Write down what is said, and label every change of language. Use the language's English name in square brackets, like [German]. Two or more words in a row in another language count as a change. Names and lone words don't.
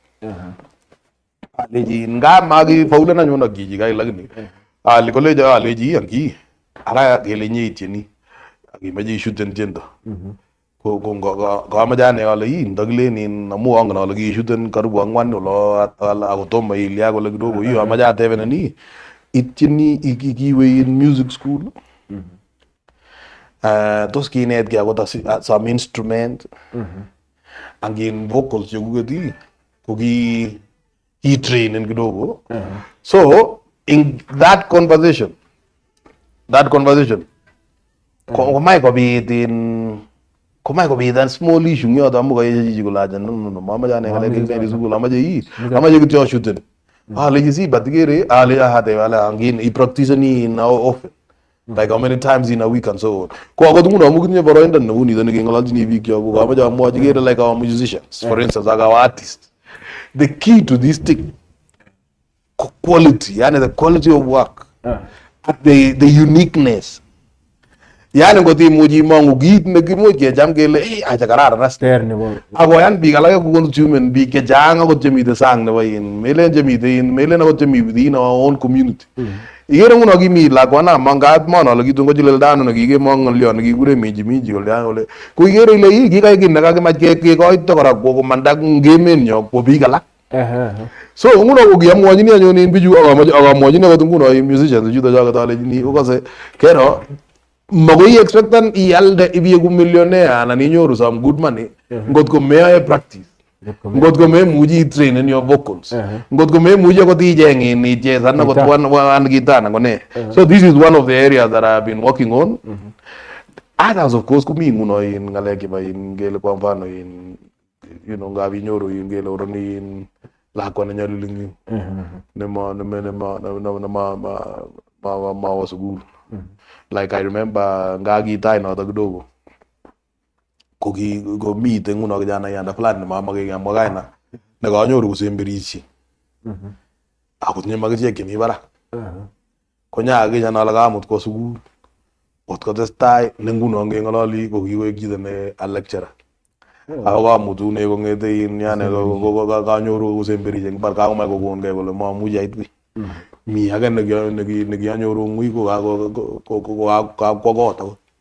[Kalenjin] alechi nga makifaulen anyun ak chichi kai lakini kolecho alechi iyan ki ara kele inye itieni akimeche ishuten tiendo ko kamache ane ale ndakilenin amu angen ale kiishuten karibu 4 ulo akotomo ilya kole [Swahili] kidogo hiyo [Kalenjin] amache atebenen itieni ikiwe [English] in music school [Kalenjin] tos kinetkei akot [English] some instrument [Kalenjin] angin vocals chekuket ko ki trainen kidogo [English] so in that conversation [Kalenjin] komai kobit an [English] small issue [Kalenjin] yoto amu kayeche chichi kolacha no mamache ane ng'alek kebendi sukul amache kityo ashuten alechi si but ikere ale angin ipracticeni in [English] how often like how many times in a week and so on [Kalenjin] ko akot nguno amu kitinye boroindo neu nito nekeng'ololchini biik kyok ko kamache amwochi kere [English] like our musicians for instance like our artists the key to this thing quality [Kalenjin] yani [English] the quality of work the uniqueness [Kalenjin] yani ngot imuchi imong'u kit nekimuch kecham kele acha kararan as akoyan biik alake koconsumen biik chechang akot chemite sang nebo melen akot chemi [English] within our own community [Kalenjin] ikere nguno kimi lakwana mangat mon ale kitun kochilildano nekikemong ng'olyo nekikure minji kole ko ikere ile kikai kit nekakimach kekoito kora komanda ngemenyo kwo biik alak so nguno ko kiamwachini anyun in bichu akamwachini akot nguno musicians chuto choket alechini ukase kero makoi expectan ialde ibieku millionaire anan inyoru [English] some good money [Kalenjin] ngot ko meyae practice ngot ko memuchi itrain [English] in your vocals [Kalenjin] ngot ko memuchi akot icheng ichesan akot [English] one guitar [Kalenjin] anan ko ne [English] so this is one of the areas that I have been working on others of course [Kalenjin] komi nguno in ng'alek chebo in ngele [Swahili] kwa mfano [Kalenjin] in [English] you know [Kalenjin] ngab inyoru in ngele oroni in lakwa nenyoliling nema mawa sukul [English] like I remember [Kalenjin] ngakitai noto kidogo komite nguno kijana yanda fulani nemamache kemwa kaina nekanyoru kosemberishe akotinye makichek chemi barak konyakikenya ale kamut kwa sukul ot kotestai ne nguno ngeng'ololi ko kikoek chito ne [English] a lecturer [Kalenjin] ako kamutune kong'ete in yani kanyoru kosemberishe eng mbar kakomach kokonkei kole mamuchi ait wi mi age nekianyoru ng'ui ko kakwo kot akot